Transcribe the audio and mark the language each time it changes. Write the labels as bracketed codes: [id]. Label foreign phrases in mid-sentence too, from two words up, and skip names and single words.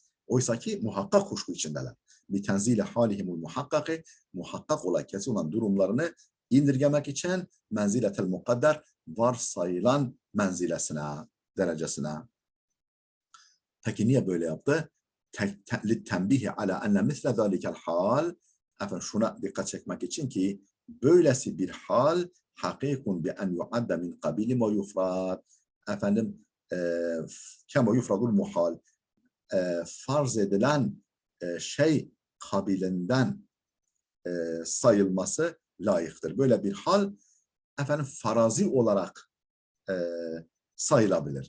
[tr] Oysa ki muhakkak kuşku içindeler. [ar] بتنزيل حالهم المحقق, [tr] muhakkak olan kesin olan durumlarını indirgemek için [ar] منزلة المقدر, [tr] varsayılan menzilesine, derecesine. Peki niye böyle yaptı? [ar] تنبيها على أن مثل ذلك الحال. [tr] Efendim şuna dikkat çekmek için ki böylesi bir hal [ar] حقيق بأن يعد من قبيل ما يفرض. [tr] Efendim [ar] كما يفرض المحال. [tr] Farz edilen şey kabilinden sayılması layıktır. Böyle bir hal efendim farazi olarak sayılabilir.